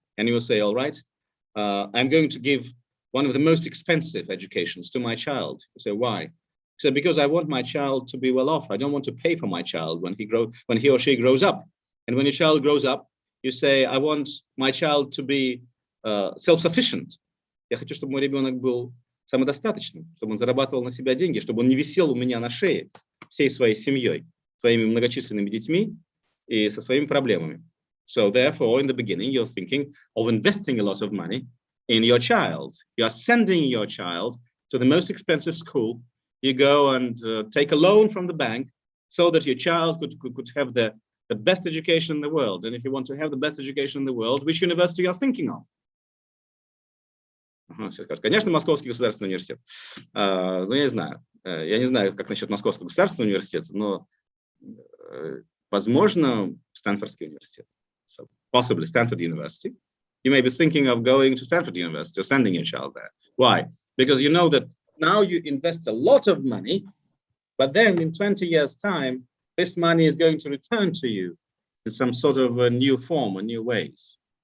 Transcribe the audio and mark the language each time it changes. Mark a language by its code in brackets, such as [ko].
[en] And you will say, all right, I'm going to give one of the most expensive educations to my child. You say, why? So because I want my child to be well off. I don't want to pay for my child when he or she grows up. And when your child grows up, you say, I want my child to be self-sufficient. [ru] Я хочу, чтобы мой ребенок был самодостаточным, чтобы он зарабатывал на себя деньги, чтобы он не висел у меня на шее всей своей семьей, своими многочисленными детьми и со своими проблемами. [en] So therefore, in the beginning, you're thinking of investing a lot of money in your child. You are sending your child to the most expensive school. You go and take a loan from the bank so that your child could have the best education in the world. And if you want to have the best education in the world, which university you are thinking of? [ru] Сейчас скажут, конечно, Московский государственный университет. Но я не знаю, как насчет Московского государственного университета, но возможно, Стэнфордский университет. [en] So possibly Stanford University. You may be thinking of going to Stanford University or sending your child there. Why? Because you know that now you invest a lot of money, but then in 20 years' time, this money is going to return to you in some sort of a new form or new ways.